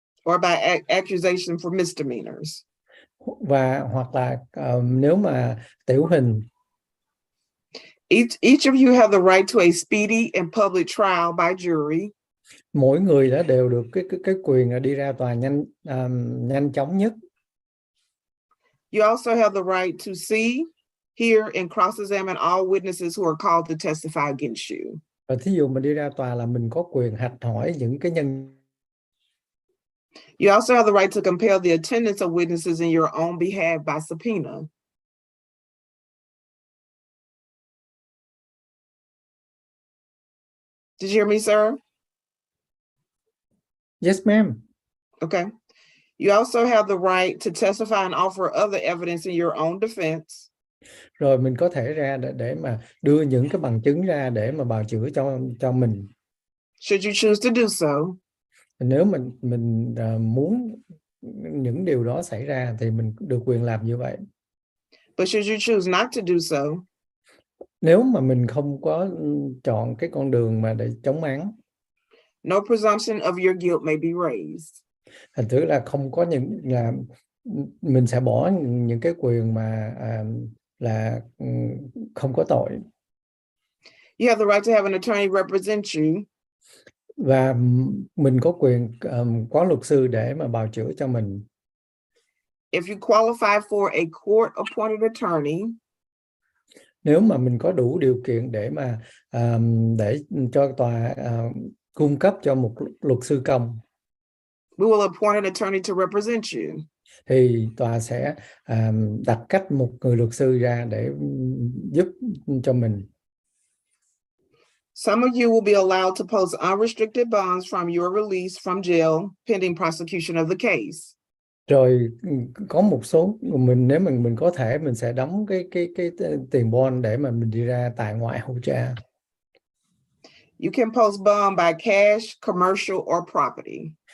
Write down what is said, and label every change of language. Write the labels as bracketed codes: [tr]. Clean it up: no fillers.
[en] Or by accusation for misdemeanors. [vi] Và hoặc là nếu mà tiểu hình. [en] Each of you have the right to a speedy and public trial by jury. [vi] Mỗi người đã đều được cái quyền đi ra tòa nhanh chóng nhất. [en] You also have the right to see, hear, and cross-examine all witnesses who are called to testify against you. [vi] Và thí dụ mình đi ra tòa là mình có quyền hạch hỏi những cái nhân. [en] You also have the right to compel the attendance of witnesses in your own behalf by subpoena. Did you hear me, sir? Yes, ma'am. Okay. You also have the right to testify and offer other evidence in your own defense. [vi] Rồi mình có thể ra để mà đưa những cái bằng chứng ra để mà bào chữa cho mình. [en] Should you choose to do so. [vi] Nếu mình muốn những điều đó xảy ra thì mình được quyền làm như vậy. [en] But should you choose not to do so. [vi] Nếu mà mình không có chọn cái con đường mà để chống án, [en] no presumption of your guilt may be raised. [vi] thành thử là không có những là mình sẽ bỏ những cái quyền mà là không có tội. [en] You have the right to have an attorney represent you [vi] Và mình có quyền có luật sư để mà bào chữa cho mình. [en] if you qualify for a court-appointed attorney. [vi] Nếu mà mình có đủ điều kiện để mà để cho tòa cung cấp cho một luật sư công, [en] We will appoint an attorney to represent you. [vi] thì tòa sẽ đặt cách một người luật sư ra để giúp cho mình. [en] Some of you will be allowed to post unrestricted bonds from your release from jail pending prosecution of the case. [vi] Rồi có một số mình, nếu mình có thể, mình sẽ đóng cái tiền bond để mà mình đi ra tại ngoại hầu tra. [en] You can post bond by cash, commercial, or property.